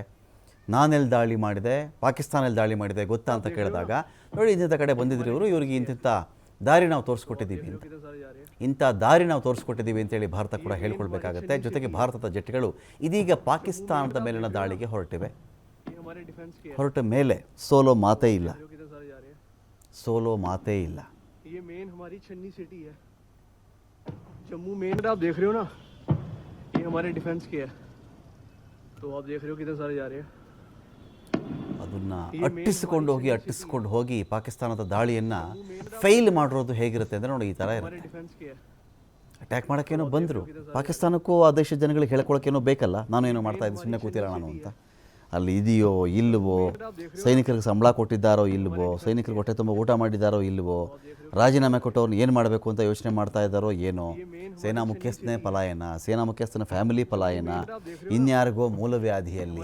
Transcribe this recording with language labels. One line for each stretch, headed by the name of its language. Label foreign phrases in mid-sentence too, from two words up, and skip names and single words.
Kannada: ನಾನೆಲ್ಲಿ ದಾಳಿ ಮಾಡಿದೆ, ಪಾಕಿಸ್ತಾನಲ್ಲಿ ದಾಳಿ ಮಾಡಿದೆ ಗೊತ್ತಾ ಅಂತ ಕೇಳಿದಾಗ, ನೋಡಿ ಇಂಥ ಕಡೆ ಬಂದಿದ್ರು ಇವರಿಗೆ ಇಂಥ ದಾರಿ ನಾವು ತೋರಿಸ್ಕೊಟ್ಟಿದ್ದೀವಿ ಅಂತ, ಇಂಥ ದಾರಿ ನಾವು ತೋರಿಸ್ಕೊಟ್ಟಿದ್ದೀವಿ ಅಂತೇಳಿ ಭಾರತ ಕೂಡ ಹೇಳ್ಕೊಳ್ಬೇಕಾಗತ್ತೆ. ಜೊತೆಗೆ ಭಾರತದ ಜೆಟ್ಗಳು ಇದೀಗ ಪಾಕಿಸ್ತಾನದ ಮೇಲಿನ ದಾಳಿಗೆ ಹೊರಟಿವೆ. ಹೊರಟ ಮೇಲೆ ಸೋಲೋ ಮಾತೇ ಇಲ್ಲ, ಸೋಲೋ ಮಾತೇ ಇಲ್ಲ.
Hindi: ये मेन हमारी छन्नी सिटी है, जम्मू मेन आप देख रहे हो ना, ये हमारे डिफेंस के है, तो आप देख रहे हो कितने सारे जा रहे हैं.
Kannada: ಅದನ್ನು ಅಟ್ಟಿಸ್ಕೊಂಡು ಹೋಗಿ ಪಾಕಿಸ್ತಾನದ ದಾಳಿಯನ್ನು ಫೇಲ್ ಮಾಡಿರೋದು ಹೇಗಿರುತ್ತೆ ಅಂದರೆ ನೋಡಿ ಈ ಥರ ಇರುತ್ತೆ. ಅಟ್ಯಾಕ್ ಮಾಡೋಕ್ಕೇನೋ ಬಂದರು, ಪಾಕಿಸ್ತಾನಕ್ಕೂ ಆ ದೇಶದ ಜನಗಳಿಗೆ ಹೇಳ್ಕೊಳಕ್ಕೇನೋ ಬೇಕಲ್ಲ, ನಾನು ಏನೋ ಮಾಡ್ತಾ ಇದ್ದೆ ಸುಮ್ಮನೆ ಕೂತಿಲ್ಲ ನಾನು ಅಂತ. ಅಲ್ಲಿ ಇದೆಯೋ ಇಲ್ಲವೋ, ಸೈನಿಕರಿಗೆ ಸಂಬಳ ಕೊಟ್ಟಿದ್ದಾರೋ ಇಲ್ಲವೋ, ಸೈನಿಕರಿಗೆ ಹೊಟ್ಟೆ ತುಂಬ ಊಟ ಮಾಡಿದ್ದಾರೋ ಇಲ್ಲವೋ, ರಾಜೀನಾಮೆ ಕೊಟ್ಟವ್ರನ್ನ ಏನು ಮಾಡಬೇಕು ಅಂತ ಯೋಚನೆ ಮಾಡ್ತಾ ಇದ್ದಾರೋ ಏನೋ, ಸೇನಾ ಮುಖ್ಯಸ್ಥನೇ ಪಲಾಯನ, ಸೇನಾ ಮುಖ್ಯಸ್ಥನ ಫ್ಯಾಮಿಲಿ ಪಲಾಯನ, ಇನ್ಯಾರಿಗೋ ಮೂಲವ್ಯಾಧಿಯಲ್ಲಿ.